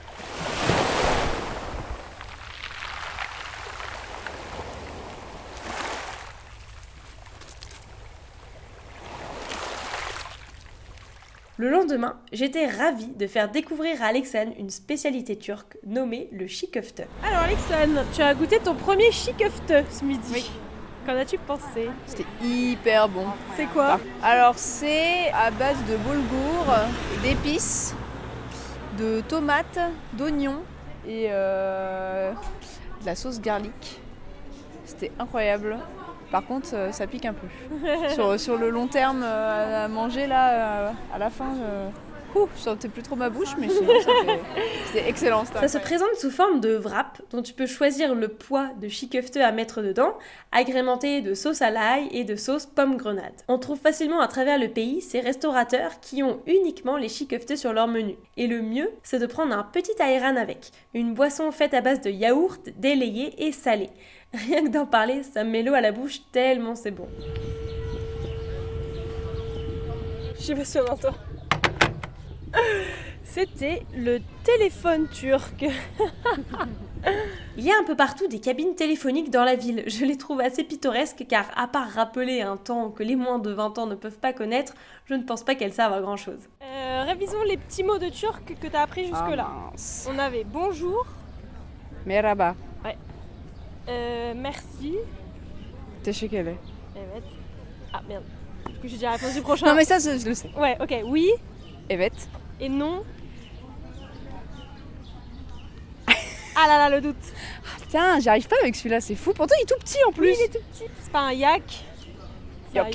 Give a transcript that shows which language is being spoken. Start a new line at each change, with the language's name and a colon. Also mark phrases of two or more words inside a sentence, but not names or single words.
French: Le lendemain, j'étais ravie de faire découvrir à Alexane une spécialité turque nommée le çiğ köfte. Alors Alexane, tu as goûté ton premier çiğ köfte ce midi. Oui. Qu'en as-tu pensé? C'était hyper bon. C'est quoi? Alors c'est à base de boulgour, d'épices, de tomates, d'oignons et de la sauce garlic. C'était incroyable. Par contre, ça pique un peu. Sur le long terme, à manger là, à la fin, je sentais plus trop ma bouche, mais sinon, c'était excellent. Ça se présente sous forme de wrap, dont tu peux choisir le poids de çiğ köfte à mettre dedans, agrémenté de sauce à l'ail et de sauce pomme grenade. On trouve facilement à travers le pays ces restaurateurs qui ont uniquement les çiğ köfte sur leur menu. Et le mieux, c'est de prendre un petit ayran avec, une boisson faite à base de yaourt, délayé et salé. Rien que d'en parler, ça me met l'eau à la bouche tellement c'est bon. Je sais pas si on entend. C'était le téléphone turc. Il y a un peu partout des cabines téléphoniques dans la ville. Je les trouve assez pittoresques car à part rappeler un temps que les moins de 20 ans ne peuvent pas connaître, je ne pense pas qu'elles servent à grand chose. Révisons les petits mots de turc que tu as appris jusque-là. On avait bonjour. Merhaba. Ouais. Merci. Teşekkürler. Evet. Ah merde. Du coup j'ai déjà répondu du prochain. Non mais ça je le sais. Ouais, ok. Oui. Evet. Et non. Ah là là, le doute. Ah, putain, j'y arrive pas avec celui-là, c'est fou. Pourtant il est tout petit en plus. Oui, il est tout petit. C'est pas un yak. C'est un